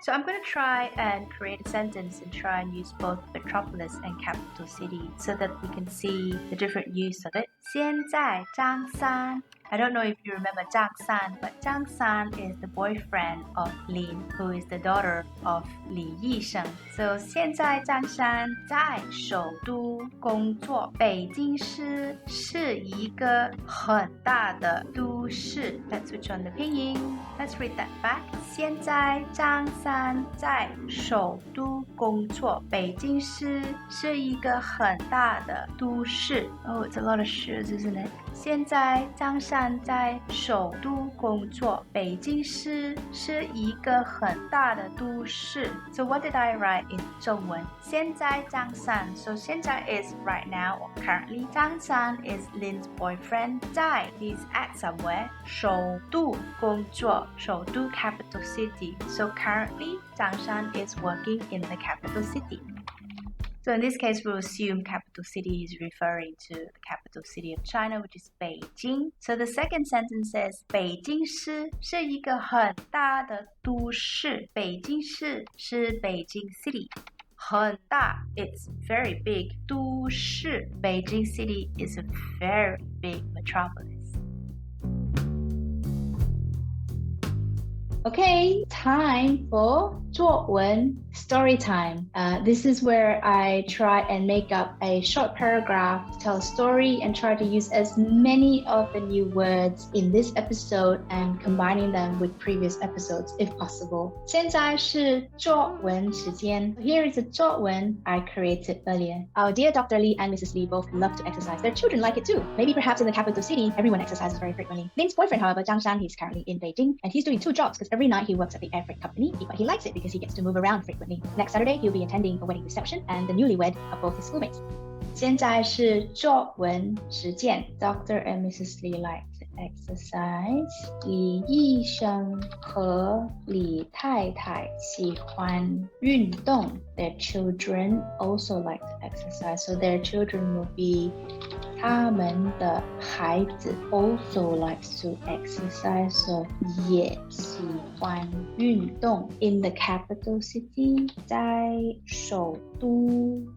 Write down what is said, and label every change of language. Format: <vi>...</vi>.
<en>So I'm going to try and create a sentence and try and use both metropolis and capital city so that we can see the different use of it.</en> <zh>现在张三</zh> <en>I don't know if you remember Zhang-san, but Zhang-san is the boyfriend of Lin, who is the daughter of Li Yisheng. So</en> <zh>现在张三在首都工作。北京市是一个很大的都市。</zh> <en>Let's switch on the pinyin. Let's read that back.</en> <zh>现在张三在首都工作。北京市是一个很大的都市。</zh> <en>Oh, it's a lot of sh's, isn't it?</en> <zh>现在张三在首都工作。北京市是一个很大的都市。</zh> <en>So what did I write in 中文？</en> <zh>现在张三</zh> <en>So</en> <zh>现在</zh> <en>is right now or currently. 张三 is Lin's boyfriend. 在 is at somewhere.</en> <zh>首都工作。</zh> <en>首都 capital city. So currently 张三 is working in the capital city. So in this case, we'll assume capital city is referring to the capital city of China, which is Beijing. So the second sentence says,</en> <zh>北京市是一个很大的都市。北京市是北京</zh> <en>city.</en> <zh>很大</zh> <en>it's very big. 都市 Beijing city is a very big metropolis. Okay, time for 作文 story time. This is where I try and make up a short paragraph, tell a story, and try to use as many of the new words in this episode and combining them with previous episodes if possible.</en> <zh>现在是作文时间.</zh> <en>Here is a 作文 I created earlier. Our dear Dr. Li and Mrs. Li both love to exercise. Their children like it too. Maybe perhaps in the capital city, everyone exercises very frequently. Lin's boyfriend, however, Zhang-san, he's currently in Beijing, and he's doing two jobs because every night he works at the air freight company, but he likes it because he gets to move around frequently. Next Saturday, he'll be attending a wedding reception, and the newlywed are both his schoolmates.</en> <zh>现在是作文实践.</zh> <en>Dr. and Mrs. Li like to exercise.</en> <zh>李医生和李太太喜欢运动.</zh> <en>Their children also like to exercise, so their children will be</en> <zh>他们的孩子</zh> <en>also likes to exercise, so</en> <zh>也喜欢运动.</zh> <en>In the capital city,</en> <zh>在首都</zh>